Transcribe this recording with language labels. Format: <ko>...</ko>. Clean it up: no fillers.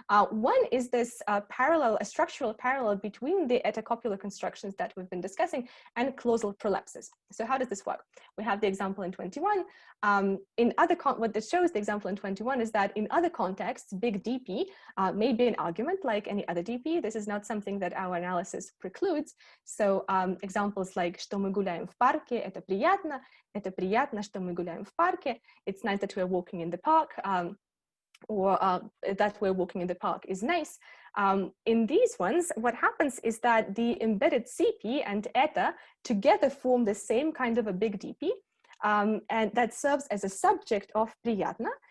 <en>One is this a structural parallel between the eta-copular constructions that we've been discussing and clausal prolapses. So how does this work? We have the example in 21. What this shows, the example in 21, is that in other contexts, big DP may be an argument like any other DP. This is not something that our analysis precludes. So examples like</en> <ru>что мы гуляем в парке, это приятно, что мы гуляем в парке.</ru> <en>It's nice that we're walking in the park. Or that we're walking in the park is nice. In these ones, what happens is that the embedded CP and eta together form the same kind of a big DP, and that serves as a subject of приятно.</en>